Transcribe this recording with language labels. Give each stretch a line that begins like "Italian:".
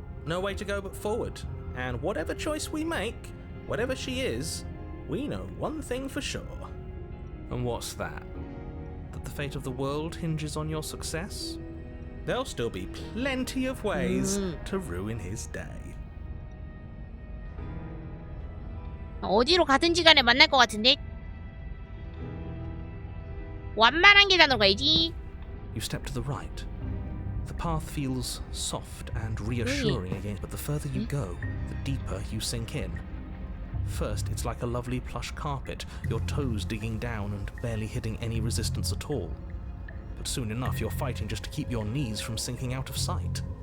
English: No way to go but forward. And whatever choice we make, whatever she is, we know one thing for sure. And what's that? That the fate of the world hinges on your success? There'll still be plenty of ways to ruin his day.
Korean: 어디로 가든지 간에 만날 것 같은데? 완만한 계단으로 가야지.
English: You step to the right. The path feels soft and reassuring again, but the further you go, the deeper you sink in. First, it's like a lovely plush carpet, your toes digging down and barely hitting any resistance at all. But soon enough, you're fighting just to keep your knees from sinking out of sight.